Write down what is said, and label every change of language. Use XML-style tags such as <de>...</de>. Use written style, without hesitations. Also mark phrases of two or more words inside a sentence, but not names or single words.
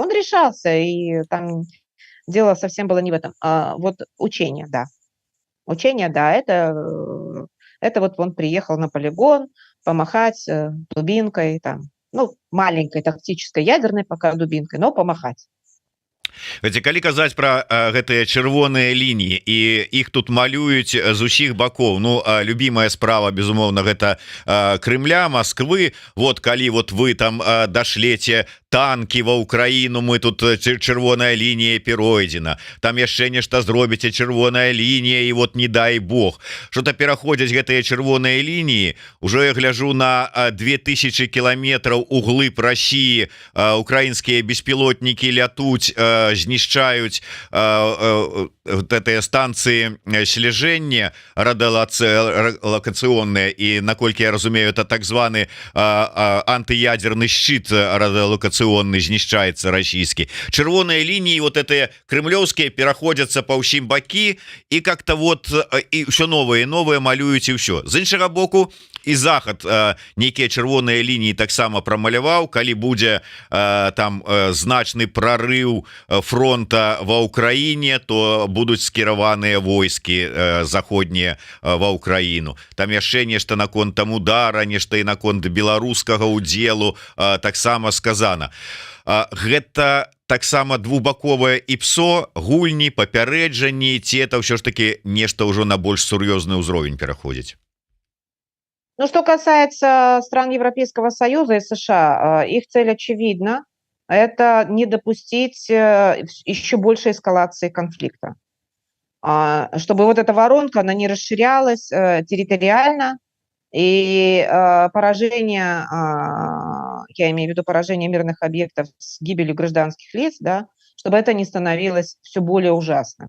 <ru>Он решался, и там дело совсем было не в этом. Вот учение, да. Учение, да, это вот он приехал на полигон помахать дубинкой, там, ну, маленькой тактической ядерной пока дубинкой, но помахать.</ru> <be>Калі казаць про гэтыя чырвоныя лініі і іх тут малююць з усіх бакоў, ну любимая справа безумоўна гэта Кремля, Москвы. Вот калі вот вы там дашлеце танки ва Украіну, мы тут чырвоная лінія перайдзена, там яшчэ нешта зробіце, чырвоная лінія, і вот</be> <ru>не дай бог что-то</ru> <be>пераходзяць гэтыя чырвоныя лініі. Ужо я гляжу на 2000 кіламетраў углыб России, украінскія беспілотнікі лятуць, знішчаюць станцыі слежэння радыолакацыйныя, і наколькі я разумею, это так званы антыядерны шчыт радыолакацыйны знішчаецца расійскі. Чырвоныя лініі вот этыя кремлёўскія пераходзяцца па ўсім бакі, і как-то вот і ўсё новае малююць, і ўсё. З іншага боку, і захад нейкія чырвоныя лініі таксама прамаляваў, калі будзе там значны прарыў фронта ва Украіне, то будуць скіраваныя войскі заходнія ва Украіну. Там яшчэ нешта наконт там удара, нешта і наконт беларускага удзелу таксама сказана. Гэта таксама двухбаковае ІПСО, гульні, папярэджанні, ці это ўсё ж таки нешта ўжо на больш сур'ёзны ўзровень пераходзіць?</be> <ru>Ну, что касается стран Европейского Союза и США, их цель очевидна. Это не допустить еще большей эскалации конфликта. Чтобы вот эта воронка, она не расширялась территориально, и поражение, я имею в виду поражение мирных объектов с гибелью гражданских лиц, да, чтобы это не становилось все более ужасным.</ru>